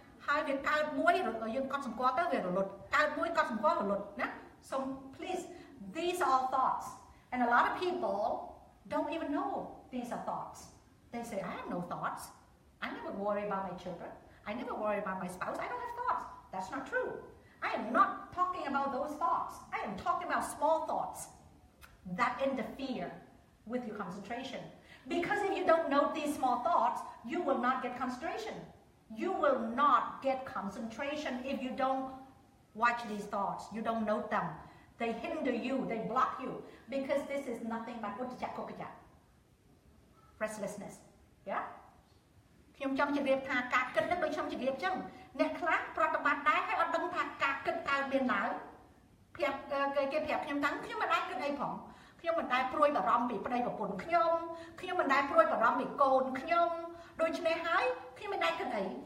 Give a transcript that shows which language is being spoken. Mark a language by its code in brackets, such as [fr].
[km] ហើយវាកើតមួយយើងកត់សម្គាល់ទៅវារលត់កើតមួយកត់សម្គាល់រលត់ណា [en] So please these are all thoughts and a lot of people don't even know these are thoughts they say I have no thoughts I never worry about my children I never worry about my spouse I don't have thoughts that's not true I am not talking about those thoughts I am talking about small thoughts that interfere with your concentration. Because if you don't note these small thoughts, you will not get concentration. You will not get concentration if you don't watch these thoughts. You don't note them. They hinder you. They block you. Because this is nothing but restlessness. Yeah? [km] ខ្ញុំចង់ជម្រាបថាការគិតនេះដូចខ្ញុំជម្រាបចឹងអ្នកខ្លះប្រតិបត្តិដែរហើយអត់ដឹងថាការគិតកើតមានឡើងគេប្រាប់ខ្ញុំថាខ្ញុំមិនអាចគិតអីផងខ្ញុំមិនដែលព្រួយបារម្ភពីប្តីប្រពន្ធខ្ញុំមិនដែលព្រួយបារម្ភពីកូនខ្ញុំដូច្នេះហើយខ្ញុំមិនដែលគិតអី